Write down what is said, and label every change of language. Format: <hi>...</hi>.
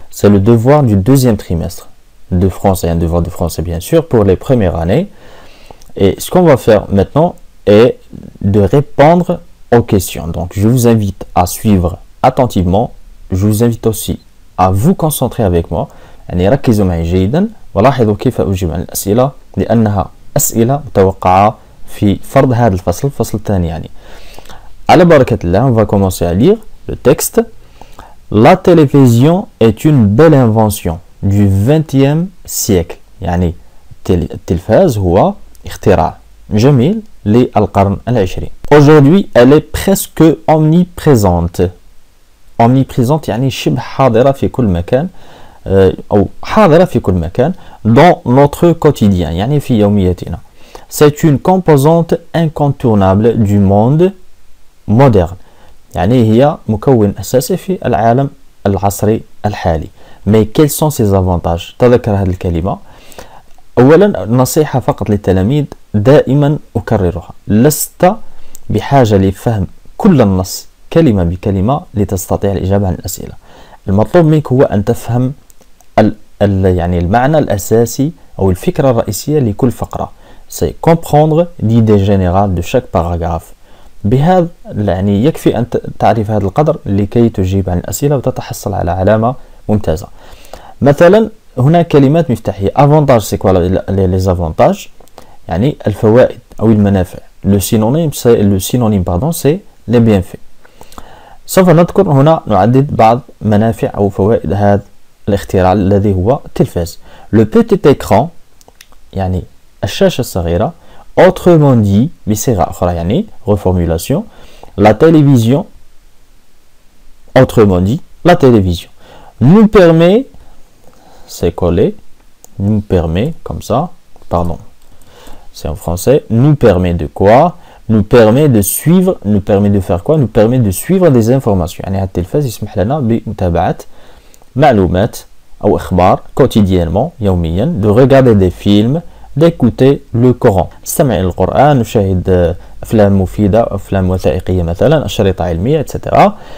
<fr>C'est le devoir du deuxième trimestre de français, un devoir de français bien sûr pour les premières années. Et ce qu'on va faire maintenant est de répondre aux questions. Donc je vous invite à suivre attentivement. Je vous invite aussi à vous concentrer avec moi.</fr> <ar>يعني ركزوا معي جيدا ولاحظوا كيف أجيب عن الأسئلة لأنها أسئلة متوقعة في فرض هذا الفصل الثاني يعني. على بركة الله,</ar> <fr>on va commencer à lire le texte. La télévision est une belle invention du 20e siècle.</fr> <ar>يعني التلفاز هو اختراع جميل للقرن العشرين.</ar> <fr>Aujourd'hui, elle est presque omniprésente.</fr> <ar>Omniprésente يعني شبه حاضرة في كل مكان أو حاضرة في كل مكان</ar> <fr>dans notre quotidien</fr> <ar>يعني في يومياتنا.</ar> <fr>C'est une composante incontournable du monde moderne.</fr> <ar>يعني هي مكون أساسي في العالم العصري الحالي.</ar> <fr>Mais quels sont ses avantages؟</fr> <ar>تذكر هذه الكلمة. أولا نصيحة فقط للتلاميذ دائما أكررها. لست بحاجة لفهم كل النص كلمة بكلمة لتستطيع الإجابة عن الأسئلة. المطلوب منك هو أن تفهم يعني المعنى الأساسي أو الفكرة الرئيسية لكل فقرة.</ar> <fr>C'est comprendre l'idée générale de chaque paragraphe.</fr> <ar>بهذا يعني يكفي أن تعرف هذا القدر لكي تجيب عن الأسئلة وتتحصل على علامة ممتازة. مثلا هنا كلمات مفتاحية.</ar> <fr>avantage c'est quoi les avantages؟</fr> <ar>يعني الفوائد أو المنافع.</ar> <fr>le synonyme pardon c'est les bienfaits.</fr> <ar>سوف نذكر هنا نعدد بعض منافع أو فوائد هذا الاختراع الذي هو التلفاز.</ar> <fr>le petit écran</fr> <ar>يعني الشاشة الصغيرة.</ar> <fr>autrement dit</fr> <ar>بصيغة أخرى يعني</ar> <fr>reformulation la télévision autrement dit la télévision nous permet c'est collé nous permet comme ça pardon c'est en français nous permet de quoi nous permet de suivre nous permet de faire quoi nous permet de suivre des informations</fr> <ar>يعني التلفاز يسمح لنا بمتابعة معلومات أو أخبار</ar> <fr>quotidiennement يوميا de regarder des films d'écouter le Coran.</fr> <ar>نستمع إلى القرآن نشاهد أفلام مفيدة أفلام وثائقية مثلا أشرطة علمية etc.</ar>